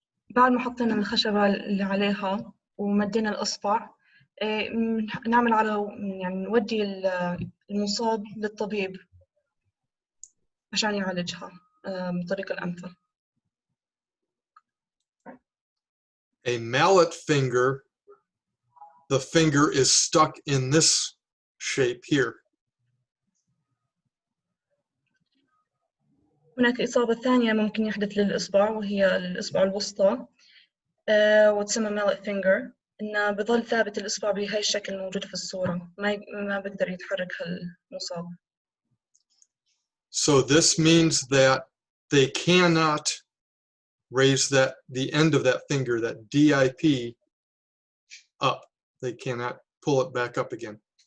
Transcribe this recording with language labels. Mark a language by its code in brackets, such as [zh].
[ar] بعد ما حطينا الخشبة اللي عليها ومدينا الأصبع نعمل على يعني نودي المصاب للطبيب عشان يعالجها بالطريقة الأمثل. [en] A mallet finger, the finger is stuck in this shape here. [ar] هناك إصابة ثانية ممكن يحدث للإصبع وهي الإصبع الوسطى وتسمى mallet finger، إنه بظل ثابت الإصبع بهاي الشكل الموجود في الصورة، ما بقدر يتحرك المصاب. [en] So this means that they cannot raise the end of that finger, that DIP, up. They cannot pull it back up again.